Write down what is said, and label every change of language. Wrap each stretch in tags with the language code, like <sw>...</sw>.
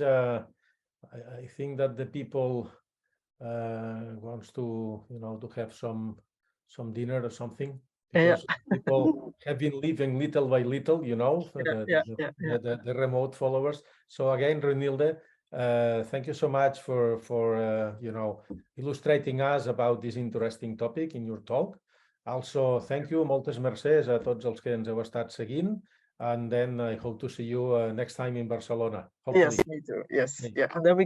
<en>I think that the people wants to, to have some dinner or something, because people have been living little by little, the remote followers. So again, Renilde, thank you so much for illustrating us about this interesting topic in your talk. Also, thank you,</en> <ca>moltes mercès a tots els que ens heu estat seguint.</ca> <en>And then I hope to see you next time in Barcelona. Hopefully. Yes, me too. Yes, yeah. And then we</en>